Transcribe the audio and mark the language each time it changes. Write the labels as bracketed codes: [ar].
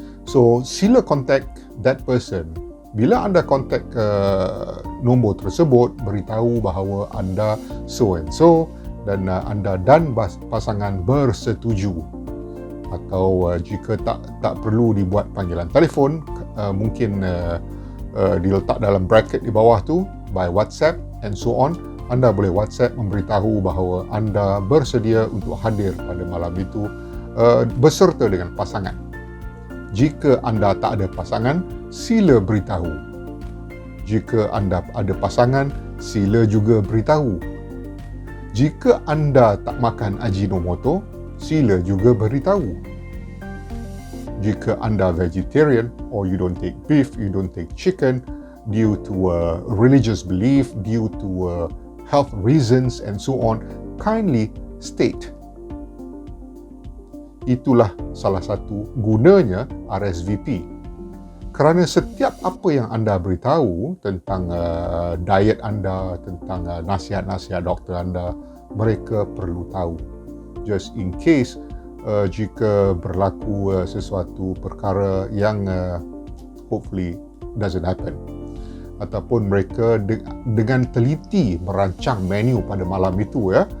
[en] So, [ms] sila [en] contact that person. [ms] Bila anda contact nombor tersebut, beritahu bahawa anda [en] so and so [ms] dan anda dan pasangan bersetuju. Atau jika tak perlu dibuat panggilan telefon, mungkin diletak dalam bracket di bawah tu [en] by WhatsApp and so on. [ms] Anda boleh WhatsApp memberitahu bahawa anda bersedia untuk hadir pada malam itu beserta dengan pasangan. Jika anda tak ada pasangan, sila beritahu. Jika anda ada pasangan, sila juga beritahu. Jika anda tak makan Ajinomoto, sila juga beritahu. Jika anda [en] vegetarian or you don't take beef, you don't take chicken due to religious belief, due to health reasons and so on, kindly state [ms] Itulah salah satu gunanya RSVP. Kerana setiap apa yang anda beritahu tentang diet anda, tentang nasihat-nasihat doktor anda, mereka perlu tahu. [en] Just in case [ms] jika berlaku sesuatu perkara yang [en] hopefully doesn't happen, [ms] ataupun mereka dengan teliti merancang menu pada malam itu,